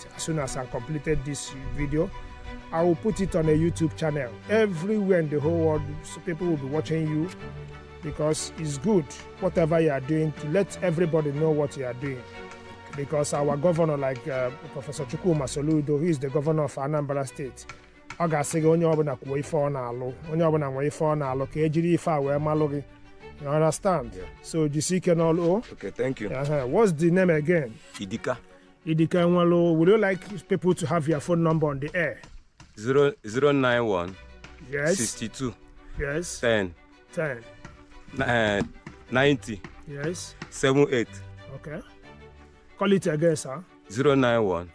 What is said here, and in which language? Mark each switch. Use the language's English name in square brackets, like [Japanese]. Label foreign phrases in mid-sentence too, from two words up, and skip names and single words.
[English] As soon as I completed this video, I will put it on a YouTube channel. Everywhere in the whole world, so people will be watching you, because it's good, whatever you are doing, to let everybody know what you are doing. Because our governor, like Professor Chukwuma Soludo, he is the governor of Anambra State. [Igbo] Ọ ga-asị gị onye ọbụla kwuo ife ọ na-alụ, onye ọbụla nwee ife ọ na-alụ ka ejiri ife a wee malụ gị. [English] You understand? Yeah. So [Igbo] jisike n'ọlụ. [English] Okay, thank you. What's the name again? Idika. Idika Nwalo. Would you like people to have your phone number on the air? 091. Yes. 62. Yes. 10. 90. Yes. 78. Okay. Call it again, sir. 091.